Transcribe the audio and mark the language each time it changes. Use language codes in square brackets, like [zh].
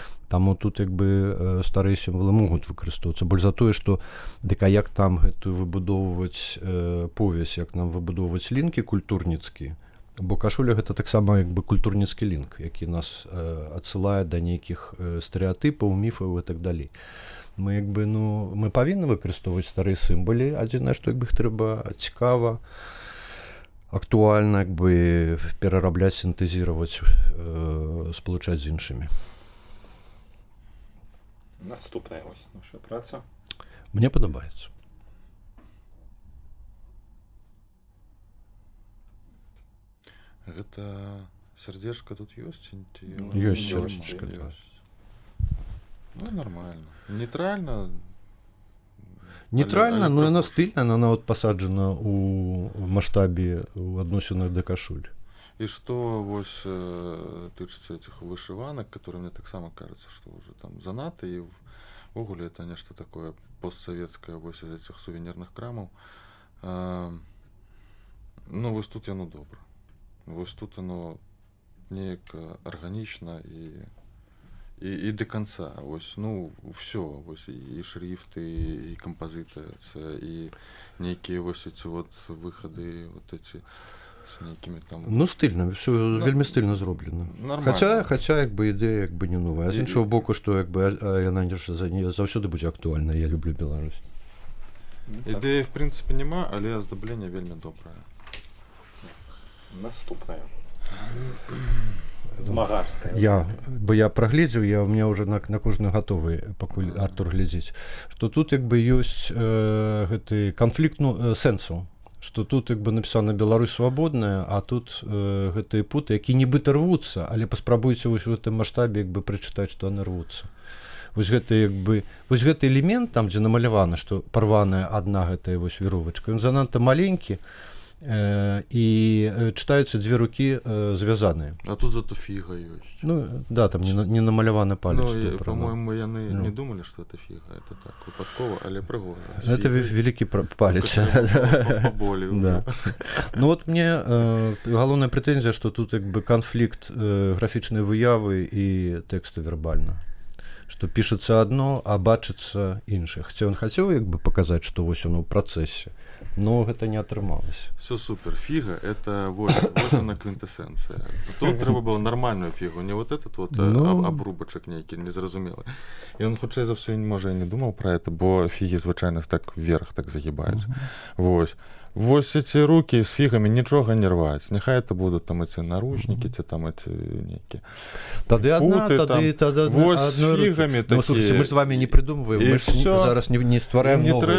[be] Таму тут як бы старыя сімвалы могуць выкарыстоўвацца. Больш за тое, што дык а як там гэтую выбудоўваць повязь, як нам выбудоўваць лінкі культурніцкія, бо кашуля гэта таксама як бы культурніцкі лінк, які нас адсылае да нейкіх стэрэатыпаў, міфаў і так далей. Мы як бы, ну, мы павінны выкарыстоўваць старыя сімвалы, адзінае, што як бы іх трэба цікава актуальна як бы перарабляць, сінтэзіраваць, спалучаць з іншымі. Наступная ось наша праца. Мне падабаецца. Гэта сярдзечка тут ёсць? Ёсць сярдзечка, [ru] Ну, нормально. Нейтральна. [be] Нейтральна, але но яна прыгожа. стыльна, яна нават пасаджана ў маштабе ў адносінах да кашуль. І што вось тычыцца этих вышыванак, которые мне таксама кажется, што ўжо там занадта, і ўвогуле это нешта такое постсавецкае вось из этих сувенірных крамаў. Ну вось тут яно добра. Вось тут оно неяк арганічна і до конца. Вось, ну, все, вось і шрифты, і кампазітацыя, і нейкія вось эти вот выхады, вот эти з нейкімі там. [ru] Ну, стильно, все вельмі стильно зроблено. [be] Нормально. Хаця як бы ідэя як бы не новая. А з іншого боку, што як бы яна заўсёды будзе актуальна. Я люблю Беларусь. Ідэі, в прынцыпе, няма, але аздабленне вельмі добрае. Наступная. Змагарская. Бо я прагледзеў, у меня уже на кожны гатовы, пакуль Артур глядзіць, што тут як бы ёсць гэты канфлікт сэнсу, што тут як бы напісана Беларусь свабодная, а тут гэтыя путы, які нібыта рвуцца, але паспрабуйце вось у гэтым маштабе як бы прачытаць, што яны рвуцца. Вось гэты элемент там, дзе намалявана, што парваная адна гэтая вось веровачка, ён занадта маленькі, і чытаюцца дзве рукі звязаныя. А тут зато фіга ёсць. Ну, да, там не намаляваны палец. [ru] Ну, по-моему, яны не думали, что это фига. Это так, выпадково, [be] але прыгожа. [ru] Это великий палец. Поболее. Да. [be] Ну вот мне галоўная прэтэнзія, што тут як бы канфлікт графічнай выявы і тэксту вербальна. Што пішацца адно, а бачыцца іншае. Хаця ён хацеў як бы паказаць, што вось оно ў працэсе, но гэта не атрымалася. [ru] Все супер. Фига — это вот она квинтэссенцыя. [be] Тут трэба было нормальную фігу, не вот этот вот обрубачак нейкі незразумелы. І он хутчэй за ўсё, можа, і не думаў пра это, бо фігі звычайна так вверх так загибаюць. [ru] Вось эти руки с фигами нічога не рваць. [be] Няхай это будут там эти наручники, ці там эти нейкія тады одна, тады вось з фігамі [ru] такі. Ну, слушайте, мы ж з вами не придумываем, мы ж зараз [be] не ствараем новую кашулю.